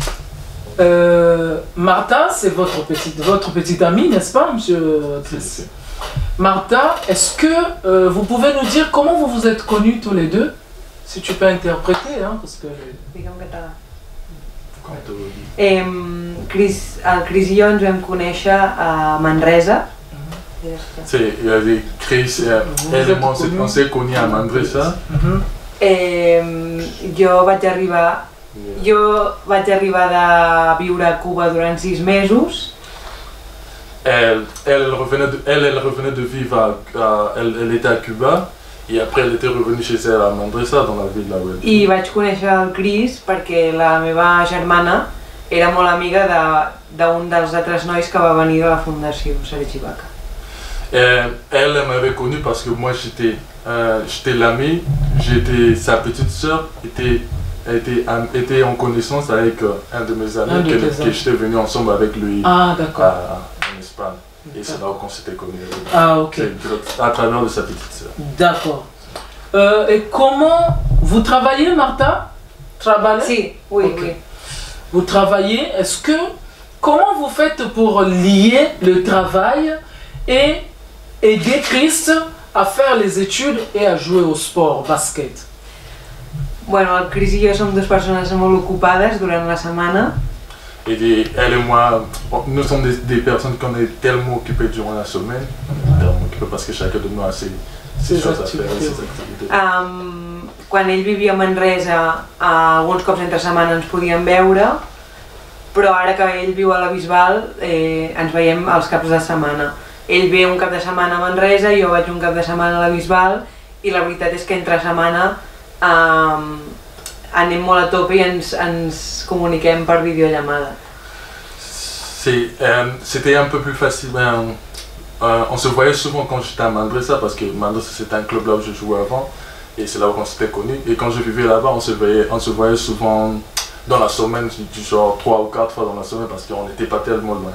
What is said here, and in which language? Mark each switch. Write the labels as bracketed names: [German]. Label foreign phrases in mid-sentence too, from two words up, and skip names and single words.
[French] Martha, c'est votre petite amie, n'est-ce pas, monsieur Chris? Martha, est-ce que vous pouvez nous dire comment vous vous êtes connus tous les deux? Si tu peux interpréter, hein, parce que... [Catalan] Chris i jo ens vam conèixer a Manresa. Sí, [French] Chris, on s'est connus à Manresa. [Catalan] Jo vaig arribar de viure a Cuba durant 6 mesos. [French] Elle revenait de vivre, elle était à Cuba, et après elle était revenue chez elle à Manresa, dans la ville là où elle [Catalan] I vaig conèixer el Chris perquè la meva germana era molt amiga d'un dels altres nois que va venir de la Fundació Sergi Baca. [French] Elle m'avait connu parce que moi j'étais l'ami, sa petite soeur était en connaissance avec un de mes amis que j'étais venu ensemble avec lui en Espagne. Et c'est là qu'on s'était connus. Ah, ok. À travers de sa petite soeur. D'accord. Et comment vous travaillez, Martha? Si, oui, okay. Oui. Vous travaillez, comment vous faites pour lier le travail et aider Chris à faire les études et à jouer au sport, basket? [Catalan] Bueno, el Chris i jo som dues persones molt ocupades durant la setmana. [French] Et elle et moi, nous sommes des personnes qu'on est tellement occupées durant la semaine, parce que chacun de nous a ses choses à faire, ses activités. [Catalan] Quan ell vivia a Manresa, alguns cops entre setmana ens podíem veure, però ara que ell viu a la Bisbal ens veiem els caps de setmana. Ell ve un cap de setmana a Manresa, jo vaig un cap de setmana a la Bisbal, i la veritat és que entre setmana anem molt a tope i ens comuniquem per videollamada. [French] C'était un peu plus facile. On se voyait souvent quand j'étais à Manresa, parce que Manresa c'était un club là où je jouais avant, et c'est là où on s'était connus. Et quand je vivais là-bas, on se voyait souvent dans la semaine, du genre 3 ou 4 fois dans la semaine, parce qu'on n'était pas tellement loin.